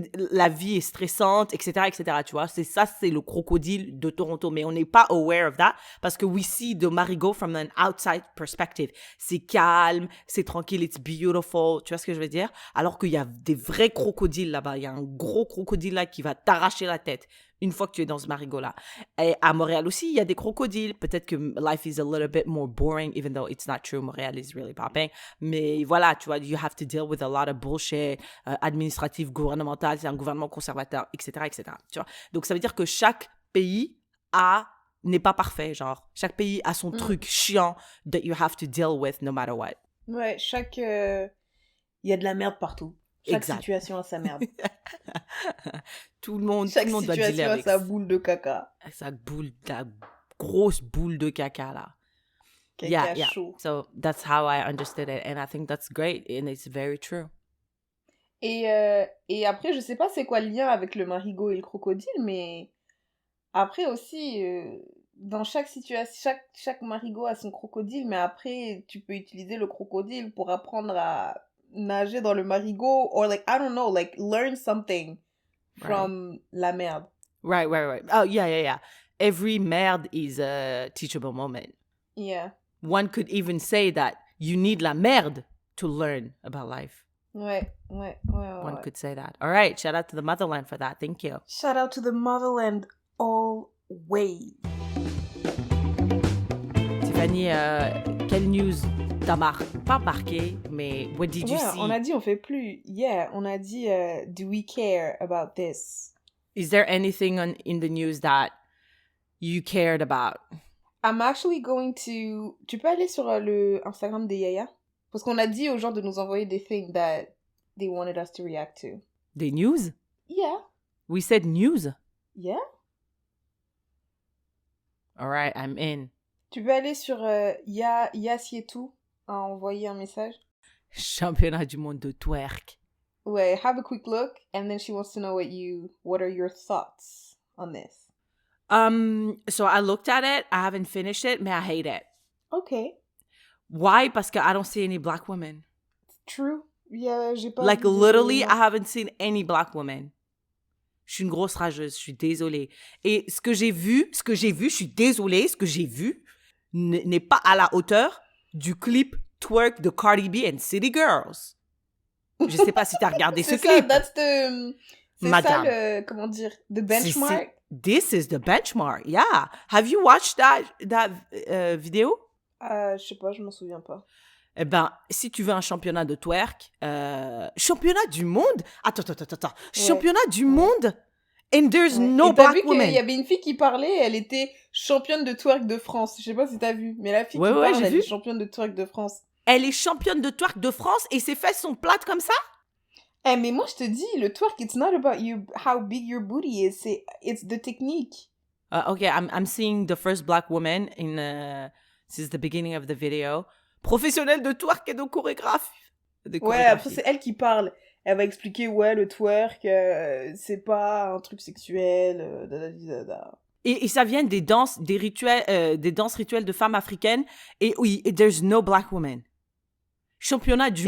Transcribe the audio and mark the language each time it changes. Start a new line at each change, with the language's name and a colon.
French: La vie est stressante, etc., tu vois. C'est le crocodile de Toronto, mais on n'est pas
English: aware of that
French: parce que
English: we see the marigot from an outside perspective.
French: C'est calme, c'est tranquille,
English: it's beautiful,
French: tu vois ce que je veux dire? Alors qu'il y a des vrais crocodiles là-bas, il y a un gros crocodile là qui va t'arracher la tête une fois que tu es dans ce marigot-là. Et à Montréal aussi, il y a des crocodiles. Peut-être que
English: life is a little bit more boring, even though it's not true. Montréal is really popping.
French: Mais voilà, tu vois,
English: you have to deal with a lot of bullshit
French: administratif, gouvernemental. C'est un gouvernement conservateur, etc., tu vois. Donc, ça veut dire que chaque pays n'est pas parfait, genre. Chaque pays a son truc chiant
English: that you have to deal with no matter what.
French: Ouais, il y a de la merde partout. Chaque situation a sa merde. tout le monde Chaque doit dealer avec situation a sa boule de caca. Sa grosse boule de caca, là. Caca chaud.
English: So that's how I understood it. And I think that's great. And it's very true.
French: Et après, je sais pas c'est quoi le lien avec le marigot et le crocodile, mais après aussi, dans chaque situation, chaque marigot a son crocodile, mais après, tu peux utiliser le crocodile pour apprendre à nager dans le marigot,
English: or like, I don't know, like, learn something from
French: la merde.
English: Right. Oh, yeah. Every merde is a teachable moment. Yeah. One could even say that you need la merde to learn about life.
French: Ouais.
English: One could say that. All right, shout out to the motherland for that. Thank you. Shout out to the motherland always.
French: Tiffany, quelle news t'a pas marqué, mais
English: what did you see?
French: On a dit on fait plus.
English: Yeah,
French: on a dit
English: do we care about this? Is there anything in the news that you cared about? I'm actually going to...
French: Tu peux aller sur le Instagram des Yaya? Parce qu'on a dit aux gens de nous envoyer des
English: things that they wanted us to react to.
French: Des news?
English: Yeah. We said news? Yeah. All right, I'm in.
French: Tu peux aller sur Yassietou a envoyé un message. Championnat du monde de twerk. Ouais,
English: have a quick look, and then she wants to know what are your thoughts on this? So I looked at it. I haven't finished it,
French: mais
English: I hate it. Okay. Why?
French: Parce que
English: I don't see any black women. True. Yeah,
French: j'ai pas
English: like
French: vu
English: literally, I haven't seen any black women.
French: Je suis une grosse rageuse, je suis désolée. Et ce que j'ai vu, je suis désolée, ce que j'ai vu n'est pas à la hauteur du clip Twerk de Cardi B and City Girls. Je sais pas si t'as regardé ce clip. C'est ça le, comment dire,
English: the benchmark. This is the benchmark, yeah. Have you watched that vidéo?
French: Je sais pas, je m'en souviens pas. Eh ben, si tu veux un championnat de twerk, championnat du monde? Attends. Ouais. Championnat du monde?
English: And there's no black woman.
French: Il y avait une fille qui parlait, elle était championne de twerk de France. Je sais pas si t'as vu, mais la fille qui parle, elle est championne de twerk de France. Elle est championne de twerk de France et ses fesses sont plates comme ça? Eh, mais moi, je te dis, le twerk,
English: it's not about you, how big your booty is. It's the technique. Okay, I'm seeing the first black woman in since the beginning of the video.
French: Professionnelle de twerk et de chorégraphie. De Ouais, après, chorégraphie. c'est elle qui parle. Elle va expliquer, ouais, le twerk, c'est pas un truc sexuel, da. Et ça vient des danses, des danses rituelles de femmes africaines. Et oui, et
English: there's no black woman.
French: Championnat du